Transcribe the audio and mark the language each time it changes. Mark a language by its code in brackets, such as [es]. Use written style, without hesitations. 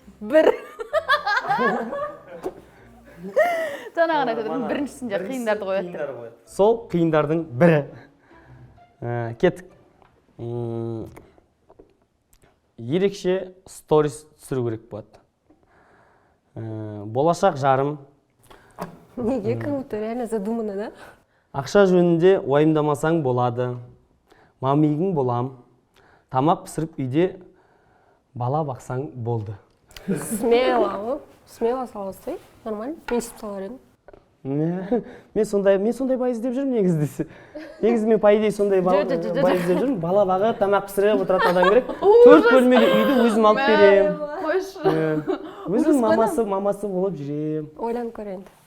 [kk] бір жаңағыны айтып біріншісінде қиындарды қояды. Сол қиындардың бірі. Кеттік. Ерекше сторис түсіру керек болады. Болашақ жарым. Неге, [ru] как будто реально задумано, да? [kk] Ақша жөнінде уайымдамасаң болады. Мамигің болам. Тамақ пісіріп үйде бала бақсаң болды. [ru] Смело, смело [kk] саласың, [ru] нормально. [kk] Мен сөйтіп салар едім. Мен сондай бай іздеп жүрмін негізі. Негізі мен [ru] по идее [kk] сондай бай іздеп жүрмін. Бала бағып, тамақ пісіріп отыратын адам керек. 4 бөлмелі үйді өзім алып берем. қойшы Өзім мамасы болып жүрем. Ойланып көрейін.